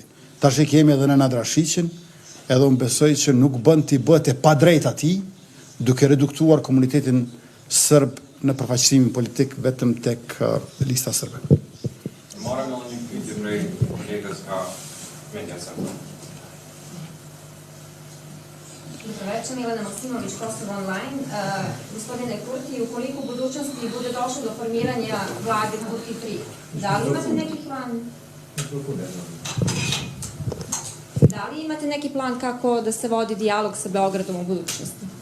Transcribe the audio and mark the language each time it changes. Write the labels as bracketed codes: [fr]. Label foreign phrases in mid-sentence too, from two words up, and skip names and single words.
[sq] Tash e kemi edhe Nenad Rashiqin, edhe unë besoj që nuk bën t'i bëhet e padrejt atij, duke reduktuar komunitetin serb në përfaqësimin politik vetëm tek lista serbe. Marrëm edhe një pyetje prej kolegës nga media serbe. [sr] Добре, Милена Максимович, Kosovo Online. Gospodine Kurti, ukoliko u budućnosti bude došlo do formiranja vlade Kurti 3, da li imate neki plan? Da li imate neki plan kako da se vodi dijalog sa Beogradom u budućnosti?